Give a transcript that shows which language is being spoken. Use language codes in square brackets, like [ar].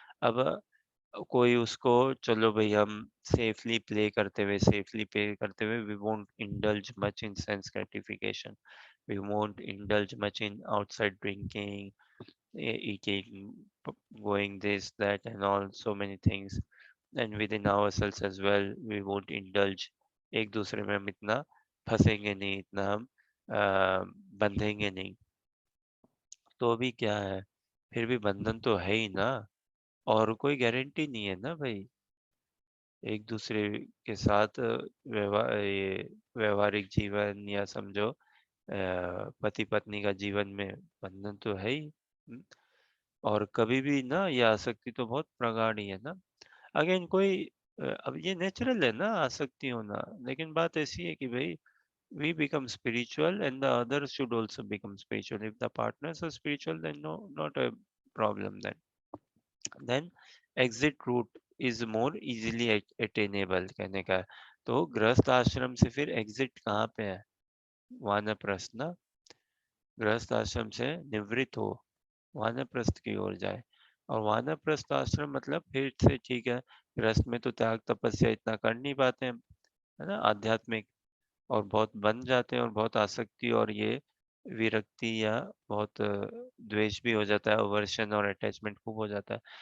[hi] अब कोई उसको, चलो भाई हम [en] safely play [hi] करते हुए, [en] Safely play करते हुए we won't indulge much in sense gratification, we won't indulge much in outside drinking, eating, going this, that, and all so many things. And within ourselves as well, we won't indulge. [hi] एक दूसरे में हम इतना फंसेंगे नहीं, इतना हम बंधेंगे नहीं। तो भी क्या है, फिर भी बंधन तो है ही ना, और कोई गारंटी नहीं है ना भाई। एक दूसरे के साथ ये व्यवहारिक जीवन या समझो पति पत्नी का जीवन में बंधन तो है ही। और कभी भी ना ये आसक्ति तो बहुत प्रगाढ़ ही है ना। अगेन कोई अब ये नेचुरल है ना आसक्ति होना, लेकिन बात ऐसी है कि भाई [en] we become spiritual and the others should also become spiritual. If the partners are spiritual, then no, not a problem. Then exit route is more easily attainable [hi] कहने का है। तो गृहस्थ आश्रम से फिर एग्जिट कहाँ पे है? वानप्रस्थ ना। गृहस्थ आश्रम से निवृत्त हो, वानप्रस्थ की ओर जाए। और वानप्रस्थ आश्रम मतलब फिर से ठीक है, गृहस्थ में तो त्याग तपस्या इतना कर नहीं पाते हैं, है ना, आध्यात्मिक, और बहुत बन जाते हैं और बहुत आसक्ति और ये विरक्ति या बहुत द्वेष भी हो जाता है, अवर्शन और अटैचमेंट खूब हो जाता है।